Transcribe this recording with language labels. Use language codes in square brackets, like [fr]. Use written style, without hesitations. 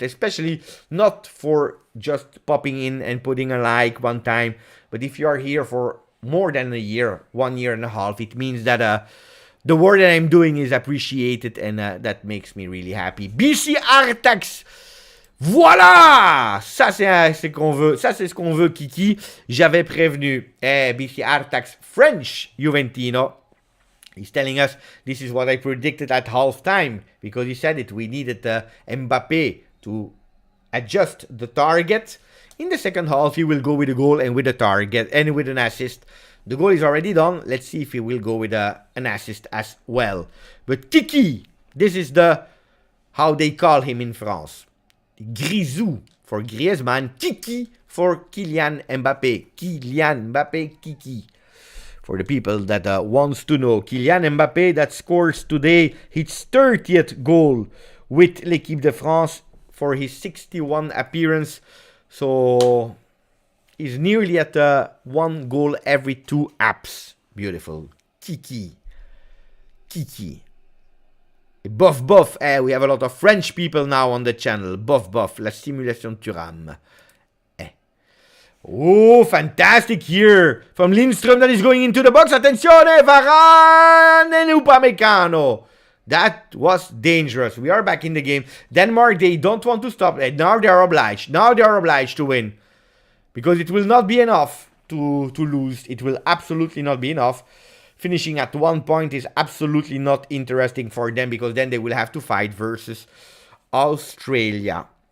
[en] Especially not for just popping in and putting a like one time. But if you are here for more than a year, 1 year and a half, it means that the work that I'm doing is appreciated. And that makes me really happy. [fr] BC Artax. Voilà! Ça, c'est ce qu'on veut. Ça, c'est ce qu'on veut, Kiki. J'avais prévenu BC Artax French Juventino. [en] He's telling us this is what I predicted at halftime. Because he said it. We needed Mbappé to adjust the target. In the second half, he will go with a goal and with a target and with an assist. The goal is already done. Let's see if he will go with an assist as well. But Kiki, this is how they call him in France. Grisou for Griezmann, Kiki for Kylian Mbappé. Kylian Mbappé, Kiki. For the people that wants to know, Kylian Mbappé that scores today his 30th goal with l'équipe de France for his 61 appearance. So he's nearly at 1 goal every 2 apps. Beautiful. Kiki. Kiki. Bof bof, we have a lot of French people now on the channel. [fr] Bof bof, la simulation Thuram. [en] Oh, fantastic here from Lindström that is going into the box. Attenzione, Varane and Upamecano. That was dangerous. We are back in the game. Denmark, they don't want to stop. Now they are obliged. Now they are obliged to win. Because it will not be enough to lose. It will absolutely not be enough. Finishing at 1 point is absolutely not interesting for them, because then they will have to fight versus Australia.